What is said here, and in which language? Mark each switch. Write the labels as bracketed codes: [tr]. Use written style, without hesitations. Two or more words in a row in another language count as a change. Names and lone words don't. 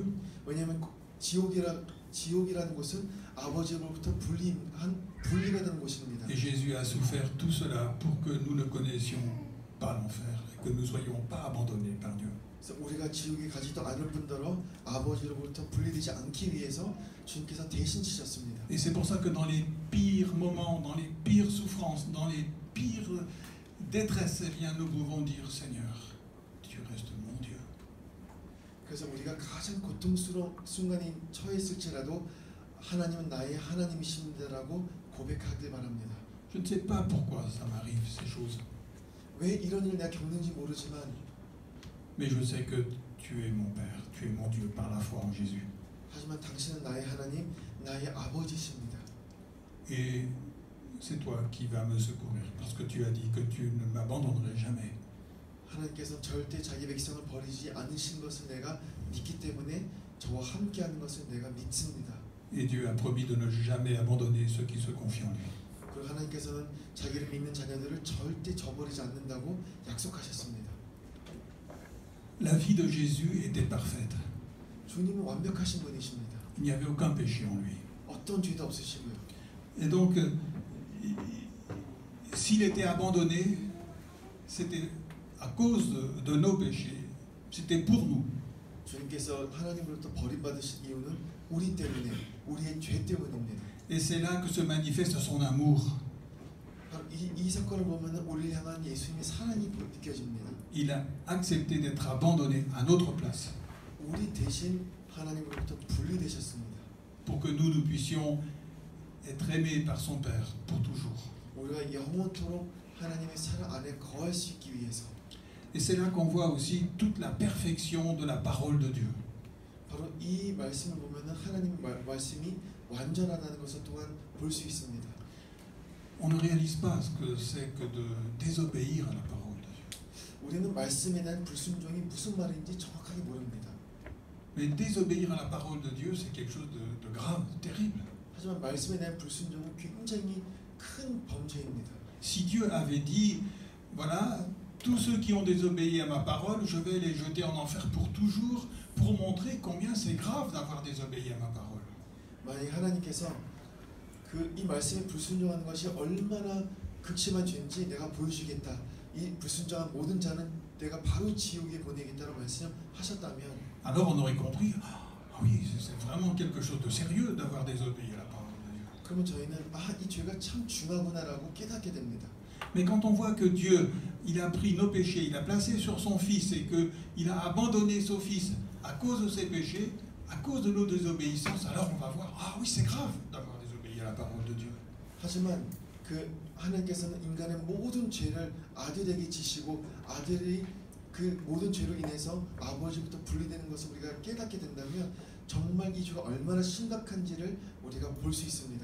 [ko] 왜냐하면 지옥이라는 곳은 아버지로부터 분리가 되는 곳입니다. [fr] Et Jésus a souffert tout cela pour que nous ne connaissions pas l'enfer et que nous ne soyons pas abandonnés par Dieu. [ko] 그래서 우리가 지옥에 가지도 않을 뿐더러 아버지로부터 분리되지 않기 위해서 주님께서 대신 지셨습니다. [fr] Et c'est pour ça que dans les pires moments, dans les pires souffrances, dans les pires détresses, eh bien, nous pouvons dire Seigneur, tu restes mon Dieu. [ko] 그래서 우리가 가장 고통스러운 순간에 처했을지라도 하나님은 나의 하나님이십니다라고 고백하길 바랍니다. [fr] Je ne sais pas pourquoi ça m'arrive ces choses, [ko] 왜 이런 일을 내가 겪는지 모르지만 [fr] mais je sais que tu es mon Père, tu es mon Dieu par la foi en Jésus. [ko] 하지만 당신은 나의 하나님, 나의 아버지십니다. [fr] Et c'est toi qui vas me secourir, parce que tu as dit que tu ne m'abandonnerais jamais. [ko] 하나님께서 절대 자기 백성을 버리지 않으신 것을 내가 믿기 때문에 저와 함께하는 것을 내가 믿습니다. [fr] Et Dieu a promis de ne jamais abandonner ceux qui se confient en lui. [ko] 그리고 하나님께서는 자기를 믿는 자녀들을 절대 저버리지 않는다고 약속하셨습니다. [fr] La vie de Jésus était parfaite. [ko] 주님은 완벽하신 분이십니다. [fr] Il n'y avait aucun péché en lui. [ko] 어떤 죄도 없으시고요. [fr] Et donc, s'il était abandonné, c'était à cause de nos péchés. C'était pour nous. [ko] 주님께서 하나님으로부터 버림받으신 이유는 우리 때문에, 우리의 죄 때문입니다. [fr] Et c'est là que se manifeste son amour. [ko] 이 사건을 보면 우리를 향한 예수님의 사랑이 느껴집니다. [fr] Il a accepté d'être abandonné à notre place [ko] 우리 대신 하나님으로부터 분리되셨습니다. [fr] pour que nous puissions être aimés par son Père pour toujours. [ko] 우리가 영원토록 하나님의 사랑 안에 거할 수 있기 위해서. [fr] Et c'est là qu'on voit aussi toute la perfection de la parole de Dieu. [ko] 바로 이 말씀을 보면 하나님의 말씀이 완전하다는 것을 또한 볼 수 있습니다. [fr] On ne réalise pas ce que c'est que de désobéir à la parole de Dieu. [ko] 우리는 말씀에 대한 불순종이 무슨 말인지 정확하게 모릅니다. [fr] Mais désobéir à la parole de Dieu, c'est quelque chose de grave, de terrible. [ko] 하지만 말씀에 대한 불순종은 굉장히 큰 범죄입니다. [fr] Si Dieu avait dit, voilà, tous ceux qui ont désobéi à ma parole, je vais les jeter en enfer pour toujours, pour montrer combien c'est grave d'avoir désobéi à ma parole. [ko] 만약 하나님께서 이 말씀에 불순종하는 것이 얼마나 극심한 죄인지 내가 보여주겠다. 이 불순종한 모든 자는 내가 바로 지옥에 보내겠다라고 말씀하셨다면, [fr] alors on aurait compris, ah oui, c'est vraiment quelque chose de sérieux d'avoir désobéi à la parole de Dieu. [ko] 그러면 저희는 이 죄가 참 중하구나라고 깨닫게 됩니다. [fr] Mais quand on voit que Dieu, il a pris nos péchés, il a placé sur son Fils et qu'il a abandonné son Fils à cause de ses péchés, à cause de nos désobéissances, alors on va voir, ah oui, c'est grave d'avoir désobéi à la parole de Dieu. [ko] 하지만 그 하나님께서는 인간의 모든 죄를 아들에게 지시고 아들이 그 모든 죄로 인해서 아버지부터 분리되는 것을 우리가 깨닫게 된다면 정말 이 죄가 얼마나 심각한지를 우리가 볼 수 있습니다.